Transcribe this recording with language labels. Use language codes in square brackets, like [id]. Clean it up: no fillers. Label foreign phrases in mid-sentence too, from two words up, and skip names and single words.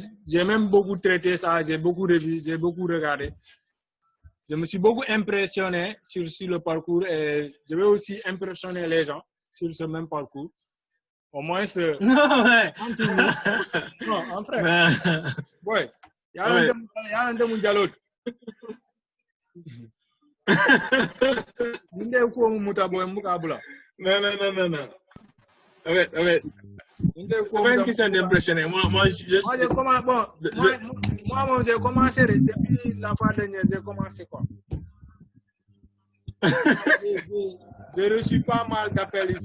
[fr] J'ai même beaucoup traité ça, j'ai beaucoup revu, j'ai beaucoup regardé. Je me suis beaucoup impressionné sur le parcours et je vais aussi impressionner les gens sur ce même parcours. Au moins, Non, ouais. Non, en fait. Ouais. Yalante mu jalot. Nde ko mu muta boy mukabula. Non. Okay. C'est pas une question d'impressionner. Moi, j'ai commencé depuis la fois dernière, j'ai commencé quoi. J'ai reçu pas mal d'appels ici.